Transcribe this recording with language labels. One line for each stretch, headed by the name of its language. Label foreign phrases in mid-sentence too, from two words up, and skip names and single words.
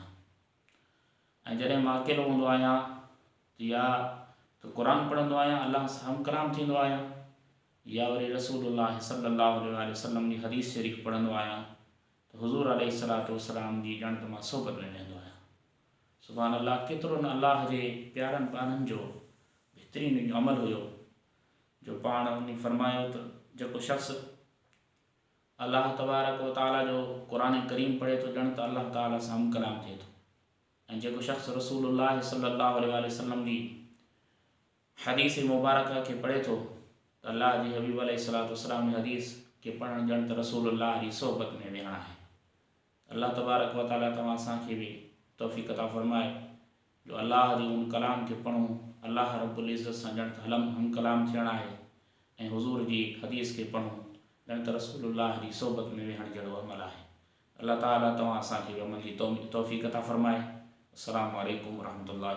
Sindhi: ऐं जॾहिं मां अकेलो हूंदो आहियां त या त क़ुरान पढ़ंदो आहियां, अल्लाह सां हम कलाम थींदो आहियां, या वरी रसूलुल्लाह
Arabic: صلى الله عليه وسلم
Sindhi: जी हदीस शरीफ़ पढ़ंदो आहियां त हुज़ूर
Arabic: عليه الصلاة والسلام
Sindhi: जी ॼण त मां सोबत में वेंदो आहियां।
Arabic: سبحان الله,
Sindhi: केतिरो न अल्लाह जे प्यारनि पाननि जो बहितरीनु अमल हुयो जो पाण उन फरमायो त जेको शख़्स अल्लाह
Arabic: تبارك وتعالى
Sindhi: जो क़ुरान करीम पढ़े थो ॼण त अल्लाह ताला सां हम कलाम थिए थो। ऐं जेको शख़्स रसूलुल्लाह
Arabic: صلى الله عليه وسلم
Sindhi: जी हदीस मुबारक खे पढ़े थो त अल्लाह जी हबीब
Arabic: عليه الصلاة والسلام
Sindhi: जी हदीस खे पढ़णु ॼण त रसूलुल्लाह जी सोबत में विहणु आहे। अल्लाह
Arabic: تبارك وتعالى
Sindhi: तव्हां असांखे बि तौफ़ीक़ अता फ़रमाए जो अल्लाह जे उन कलाम खे पढ़ूं, अल्लाह
Arabic: رب العزة
Sindhi: सां ॼण त हम कलाम थियणु आहे ऐं हुज़ूर जी हदीस खे पढ़ूं ॼण त रसूलुल्लाह जी सोबत में विहण जहिड़ो अमल आहे। अल्लाह ताला तव्हां असांखे अमल जी तौफ़ीक़ अता फ़रमाए।
Arabic: السلام عليكم ورحمة الله.